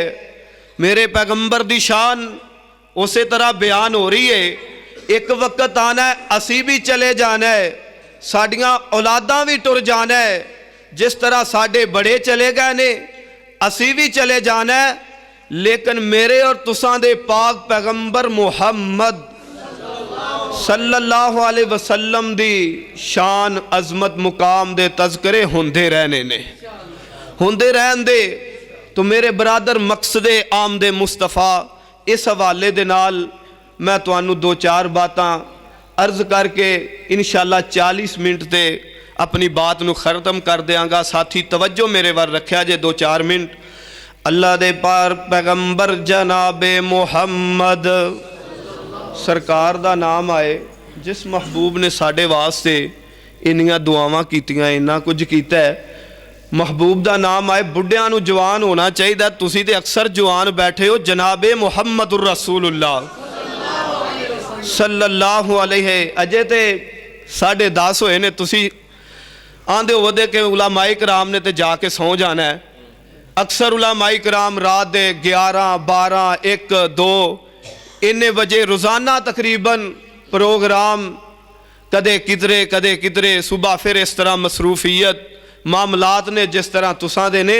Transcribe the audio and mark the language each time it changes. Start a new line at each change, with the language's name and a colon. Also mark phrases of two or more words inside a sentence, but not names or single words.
Punjabi: میرے پیغمبر دی شان اس طرح بیان ہو رہی ہے. ایک وقت آنا ہے اسی بھی چلے جانا ہے، ساڈیاں اولاداں بھی ٹر جانا ہے. جس طرح ساڈے بڑے چلے گئے نے اسی بھی چلے جانا ہے. لیکن میرے اور تساں دے پاک پیغمبر محمد
Arabic: صلى الله عليه وسلم
Punjabi: دی شان عظمت مقام دے تذکرے ہوندے رہنے نے، ہوندے رہن دے. تو میرے برادر
Urdu: مقصدِ آمدِ مصطفیٰ
Punjabi: اس حوالے دے نال میں تہانوں دو چار باتاں عرض کرکے انشاءاللہ 40 منٹ سے اپنی بات نوں ختم کر دینگا. ساتھی توجہ میرے وال رکھا جے 2-4 منٹ. اللہ دے پار پیغمبر جنابِ محمد سرکار دا نام آئے، جس محبوب نے ساڈے واسطے اینیاں دعاواں کیتیاں، اینا کجھ کیتا ہے. محبوب دا نام آئے، بڈھیاں نوں جوان ہونا چاہیے. تسی تے اکثر جوان بیٹھے ہو.
Arabic: جنابِ محمدٌ رسول الله صلى الله عليه.
Punjabi: اجے تو 10:30 ہوئے نے، تسی آندے ہو کہ علمائے کرام نے تو جاکے سو جانا ہے. اکثر علمائے کرام رات دے 11، 12، 1، 2 اینے بجے روزانہ تقریباً پروگرام کدے کدھرے صبح فیر اس طرح مصروفیت معاملات نے جس طرح تساں دے نے.